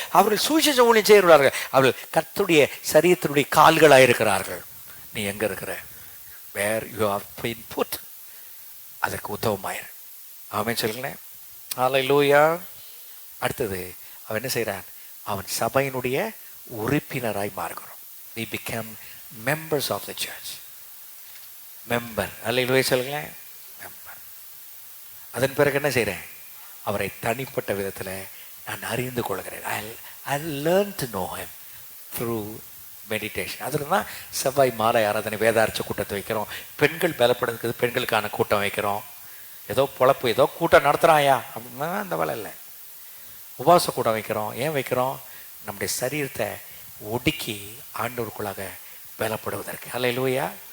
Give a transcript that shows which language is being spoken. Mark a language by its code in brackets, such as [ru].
[ta] அவர்கள் சுவிசேஷ ஊழியம் செய்கிறார்கள், அவர்கள் கர்த்தருடைய சரீரத்தினுடைய கால்களாக இருக்கிறார்கள். நீ எங்க இருக்கிற? [en] where you are been put, [ta] அதற்கு உத்தவமாயிரு. ஆமென் சொல்லுங்களேன். அல்லேலூயா. அடுத்தது அவன் என்ன செய்கிறான்? அவன் சபையினுடைய உறுப்பினராய் மாறுகிறோம். [en] we become members of the church. [ta] Member. அல்லேலூயா சொல்லுங்களேன். மெம்பர். அதன் பிறகு என்ன செய்கிறேன்? அவரை தனிப்பட்ட விதத்தில் நான் அறிந்து கொள்கிறேன். [en] I learn to know him through meditation. [ta] அதில் தான் செவ்வாய் மாலை ஆராதனை வேதார்ச்ச கூட்டத்தை வைக்கிறோம். பெண்கள் பலப்படுறதுக்கு பெண்களுக்கான கூட்டம் வைக்கிறோம். ஏதோ பொழப்பு ஏதோ கூட்டம் நடத்துகிறாயா அப்படின்னா அந்த வேலை இல்லை. உபவாச கூட்டம் வைக்கிறோம். ஏன் வைக்கிறோம்? நம்முடைய சரீரத்தை ஒடுக்கி ஆண்டவருக்குள்ளாக பலப்படுவதற்கு. அல்லேலூயா.